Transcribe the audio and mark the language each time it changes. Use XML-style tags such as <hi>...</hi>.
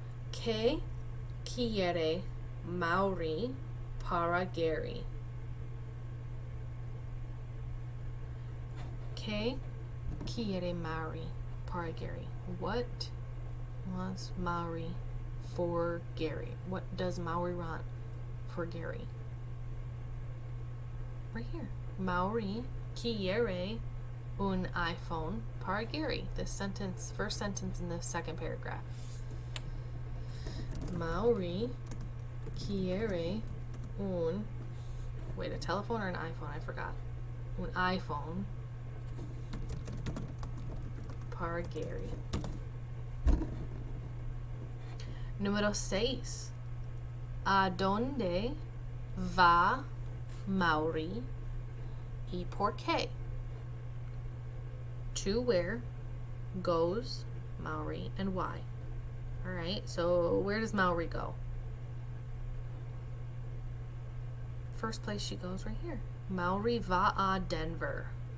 <es>¿Qué quiere Mauri para Gary? ¿Qué quiere Mauri para Gary?</es> <en>What wants Mauri for Gary? What does Mauri want for Gary? Right here.</en> <es>Mauri quiere un iPhone para Gary.</es> <en>This sentence, first sentence in the second paragraph.</en> <es>Mauri quiere un,</es> <en>wait, a telephone or an iPhone? I forgot.</en> <es>Un iPhone para Gary. Número 6. ¿A dónde va Mauri y por qué?</es> <en>To where goes Mauri and why? All right, so where does Mauri go? First place she goes right here.</en> <es>Mauri va a Denver.</es>